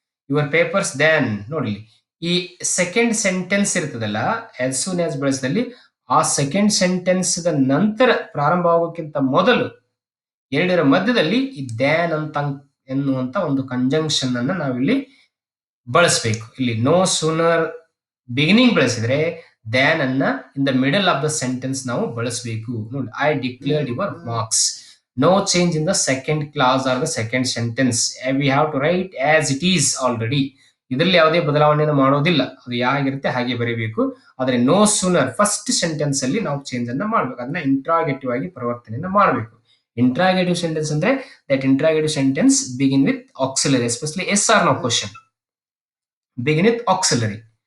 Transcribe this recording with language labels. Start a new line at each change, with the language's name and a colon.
English: your papers then,
Kannada: ನೋಡಿ ಈ second sentence ಇರ್ತದಲ್ಲ ಆಸ್ ಸೂನ್ ಆಸ್ ಬಳಸಿದಲ್ಲಿ ಆ ಸೆಕೆಂಡ್ ಸೆಂಟೆನ್ಸ್ ನಂತರ ಪ್ರಾರಂಭ ಆಗೋಕ್ಕಿಂತ ಮೊದಲು ಎರಡರ ಮಧ್ಯದಲ್ಲಿ ಈ ದ್ಯಾನ್ ಅಂತ ಎನ್ನುವಂತ ಒಂದು ಕಂಜಂಕ್ಷನ್ ಅನ್ನ ನಾವಿಲ್ಲಿ ಬಳಸಬೇಕು. ಇಲ್ಲಿ ನೋ ಸೂನರ್ ಬಿಗಿನಿಂಗ್ ಬಳಸಿದ್ರೆ ದ್ಯಾನ್ ಅನ್ನ
English: in the middle of the sentence
Kannada: ನಾವು ಬಳಸಬೇಕು. ನೋಡಿ,
English: I declared your marks. No change in the second clause or the second sentence. We have to write as it is already.
Kannada: ಇದರಲ್ಲಿ ಯಾವುದೇ ಬದಲಾವಣೆಯನ್ನು ಮಾಡೋದಿಲ್ಲ, ಅದು ಹೇಗಿರುತ್ತೆ ಹಾಗೆ ಬರೀಬೇಕು. ಆದರೆ ನೋ ಸೂನರ್ ಫಸ್ಟ್ ಸೆಂಟೆನ್ಸ್ ಅಲ್ಲಿ ನಾವು ಚೇಂಜ್ ಅನ್ನ ಮಾಡ್ಬೇಕು, ಅದನ್ನ ಇಂಟ್ರಾಗೇಟಿವ್ ಆಗಿ ಪರಿವರ್ತನೆಯನ್ನ ಮಾಡಬೇಕು.
English: Interrogative sentence ಅಂದ್ರೆ that interrogative sentence begin with auxiliary, especially yes or no question begin with auxiliary.